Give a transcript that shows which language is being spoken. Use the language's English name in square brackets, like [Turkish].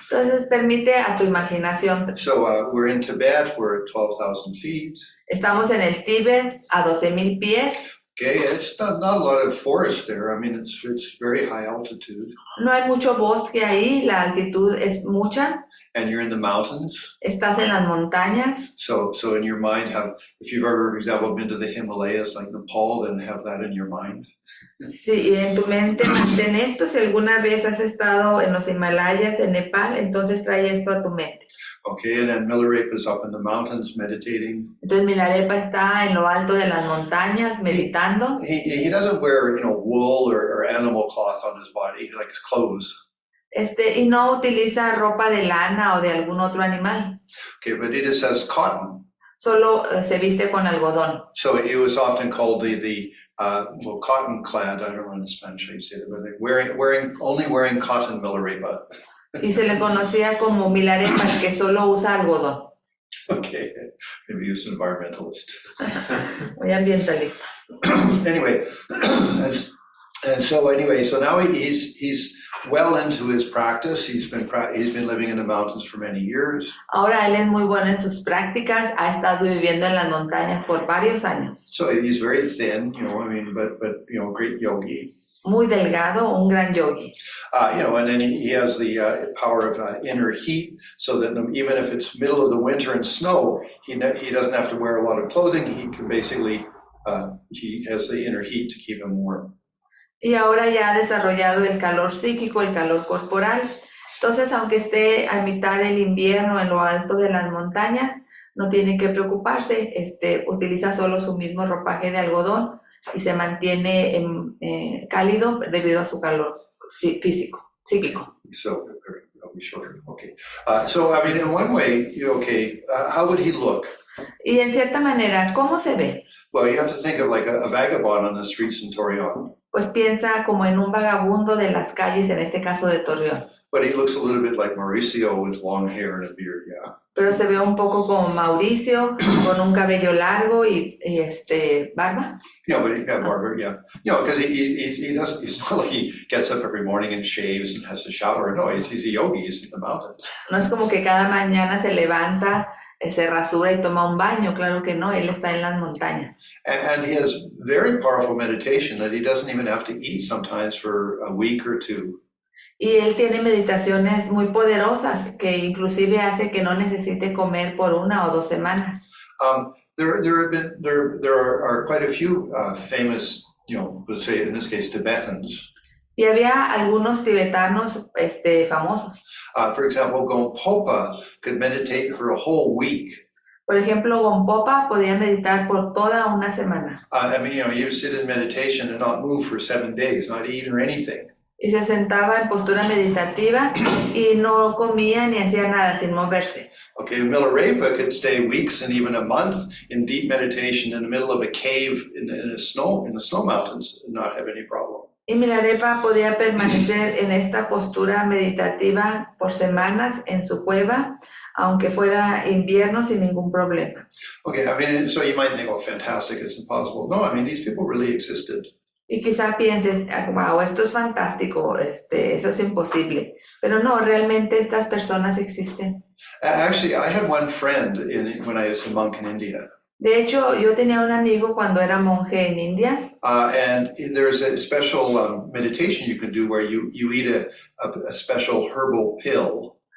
[Spanish] Entonces permite a tu imaginación. [English] So we're in Tibet. We're at 12,000 feet. [Spanish] Estamos en el Tíbet a 12,000 pies. [English] Okay, it's not a lot of forest there. I mean, it's very high altitude. [Spanish] No hay mucho bosque ahí, la altitud es mucha. [English] And you're in the mountains. [Spanish] Estás en las montañas. [English] So in your mind, if you've ever, for example, been to the Himalayas, like Nepal, then have that in your mind. [Spanish] Sí, y en tu mente mantén esto. Si alguna vez has estado en los Himalayas, en Nepal, entonces trae esto a tu mente. [English] Okay, and then Milarepa is up in the mountains meditating. [Spanish] Entonces Milarepa está en lo alto de las montañas meditando. [English] He doesn't wear, wool or animal cloth on his body, like his clothes. [Spanish] Y no utiliza ropa de lana o de algún otro animal. [English] Okay, but he just has cotton. [Spanish] Solo se viste con algodón. [English] So he was often called the cotton clad. I don't know in Spanish how you say it, but only wearing cotton Milarepa. [Spanish] Y se le conocía como Milarepa, que solo usa algodón. [English] Okay, maybe he was an environmentalist. [Spanish] Muy ambientalista. [English] Anyway, so now he's well into his practice. He's been living in the mountains for many years. [Spanish] Ahora él es muy bueno en sus prácticas. Ha estado viviendo en las montañas por varios años. [English] So he's very thin, but great yogi. [Spanish] Muy delgado, un gran yogi. [English] And then he has the power of inner heat, so that even if it's middle of the winter and snow, he doesn't have to wear a lot of clothing. He can basically, he has the inner heat to keep him warm. [Spanish] Y ahora ya ha desarrollado el calor psíquico, el calor corporal. Entonces, aunque esté a mitad del invierno en lo alto de las montañas, no tiene que preocuparse. Utiliza solo su mismo ropaje de algodón y se mantiene cálido debido a su calor físico, psíquico. [English] So, I'll be shorter. Okay. In one way, how would he look? [Spanish] Y en cierta manera, ¿cómo se ve? [English] Well, you have to think of like a vagabond on the streets in Torreon. [Spanish] Pues piensa como en un vagabundo de las calles, en este caso de Torreón. [English] But he looks a little bit like Mauricio with long hair and a beard, yeah. [Spanish] Pero se ve un poco como Mauricio, con un cabello largo y barba. [English] Yeah, but barber, yeah. Because he's not like he gets up every morning and shaves and has a shower. No, he's a yogi, he's in the mountains. [Spanish] No es como que cada mañana se levanta, se rasura y toma un baño. Claro que no, él está en las montañas. [English] And he has very powerful meditation that he doesn't even have to eat sometimes for a week or 2. [Spanish] Y él tiene meditaciones muy poderosas que inclusive hace que no necesite comer por 1 o 2 semanas. [English] There are quite a few famous, let's say in this case Tibetans. [Spanish] Y había algunos tibetanos famosos. [English] For example, Gompopa could meditate for a whole week. [Spanish] Por ejemplo, Gompopa podía meditar por toda una semana. [English] He would sit in meditation and not move for 7 days, not eat or anything. [Spanish] Y se sentaba en postura meditativa y no comía ni hacía nada sin moverse. [English] Okay, Milarepa could stay weeks and even a month in deep meditation in the middle of a cave in the snow mountains and not have any problem. [Spanish] Y Milarepa podía permanecer en esta postura meditativa por semanas en su cueva, aunque fuera invierno, sin ningún problema. [English] Okay, so you might think, oh, fantastic, it's impossible. No, these people really existed. [Spanish] Y quizá pienses, wow, esto es fantástico, eso es imposible. Pero no, realmente estas personas existen. [English] Actually, I had one friend when I was a monk in India. [Spanish] De hecho, yo tenía un amigo cuando era monje en India. [English] And there's a special meditation you can do where you eat a special herbal pill.